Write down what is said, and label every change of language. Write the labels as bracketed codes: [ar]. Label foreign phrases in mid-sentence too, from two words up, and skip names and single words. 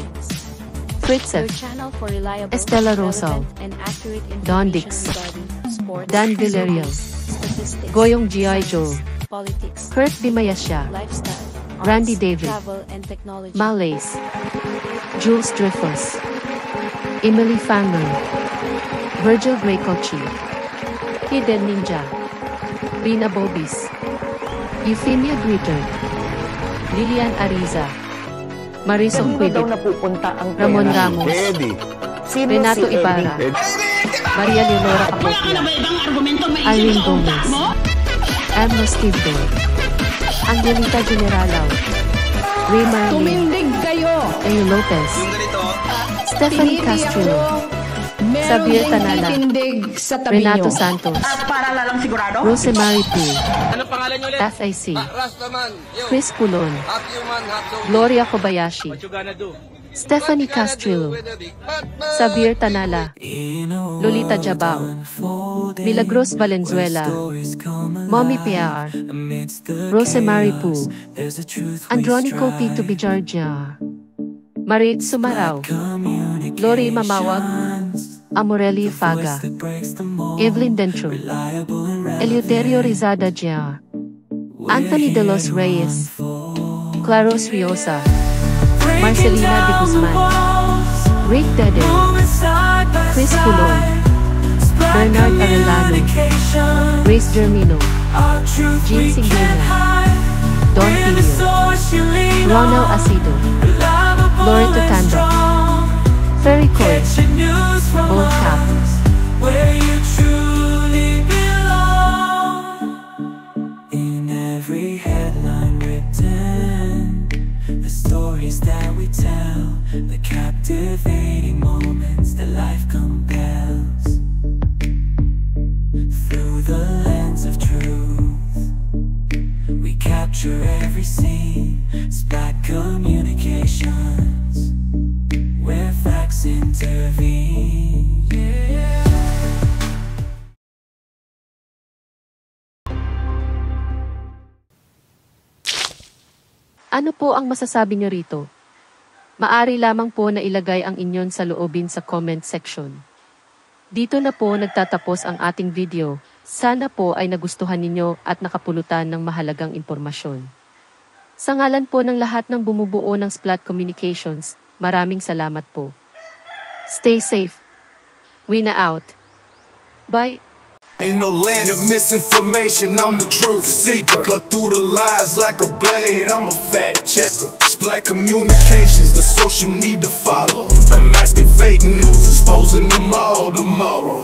[en] Communications, Fritzef, your channel for reliable, Estela Rosal, relevant, and accurate Don information Dix, regarding sports, Dan Villarreal, statistics, Goyong G.I. Joe, science, politics, Kurt Bimayasya, lifestyle, Randy arts, David, travel and technology. Malays, Jules Dreyfus, Emily Fanlon, Virgil Greycochi, Hidden Ninja, Rina Bobis, Euphemia Gritter, Lilian Ariza, Marisol Quibit, Ramon Ramos, Renato Ibarra, Maria Leonora Capopia, Irene Gomez, Emma Steve, Angelita Generalao, Ray Marlene, Ayo Lopez, Stephanie Castro, Xavier Tanala, Renato Santos, Rosemary Poo, FIC, Chris Pulon, Gloria Kobayashi, Stephanie Castrillo, Xavier Tanala, Lolita Jabao, Milagros Valenzuela, Mommy PR, Rosemary Poo, Andronico P. to Bijarja, Marit Sumarao, Lori Mamawag, Amorelli Faga, Evelyn Dentro, Eleuterio Rizada Jr., Anthony De Los Reyes, Claros Riosa, Marcelina De Guzman, Rick Dede, Chris Pulon, Bernard Arellano, Grace Germino, Jean Singena, Don Filio, Ronald Asido, Loreto Tando, Ferry Coy, Old Cap, where you truly belong. In every headline written, the stories that we tell, the captivating moments that life compels. Through the lens of truth, we capture every scene. Splack Communications, where facts intervene. Yeah. [tl] Ano po ang masasabi nyo rito? Maari lamang po na ilagay ang inyon sa loobin sa comment section. Dito na po nagtatapos ang ating video. Sana po ay nagustuhan ninyo at nakapulutan ng mahalagang impormasyon. Sa ngalan po ng lahat ng bumubuo ng Splat Communications, maraming salamat po. [en] Stay safe. Wina out. Bye. Ain't no land of misinformation, I'm the truth seeker. Cut through the lies like a blade, I'm a fact checker. Splack Communications, the social media follow. Unmasking fake news, exposing them all tomorrow.